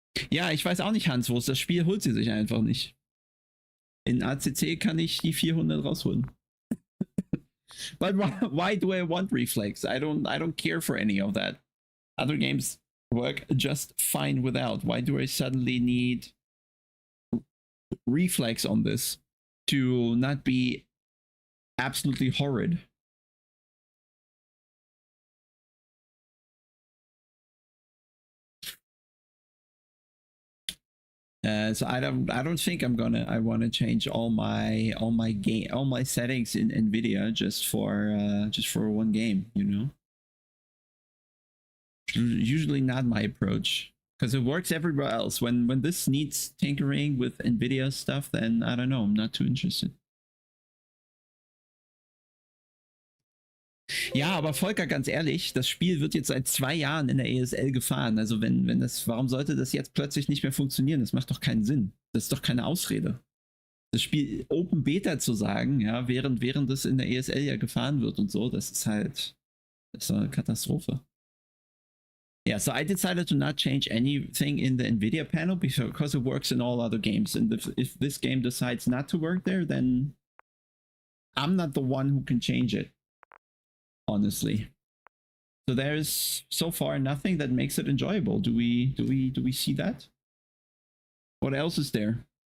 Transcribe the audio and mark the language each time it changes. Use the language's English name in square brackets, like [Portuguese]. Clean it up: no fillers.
[German] Ja, ich weiß auch nicht, Hans, wo ist das Spiel, holt sie sich einfach nicht. In ACC kann ich die 400 rausholen. [English] But why do I want Reflex? I don't care for any of that. Other games work just fine without. Why do I suddenly need Reflex on this to not be absolutely horrid? So I don't think I want to change all my settings in NVIDIA just for one game, you know. Usually not my approach, because it works everywhere else. When this needs tinkering with NVIDIA stuff, then I don't know, I'm not too interested. [German] Ja, aber Volker, ganz ehrlich, das Spiel wird jetzt seit 2 Jahren in der ESL gefahren. Also warum sollte das jetzt plötzlich nicht mehr funktionieren? Das macht doch keinen Sinn. Das ist doch keine Ausrede. Das Spiel Open Beta zu sagen, ja, während das in der ESL ja gefahren wird und so, das ist eine Katastrophe. [English] Yeah, so I decided to not change anything in the NVIDIA panel because it works in all other games. And if this game decides not to work there, then I'm not the one who can change it. Honestly. So there's so far nothing that makes it enjoyable. Do we see that? What else is there?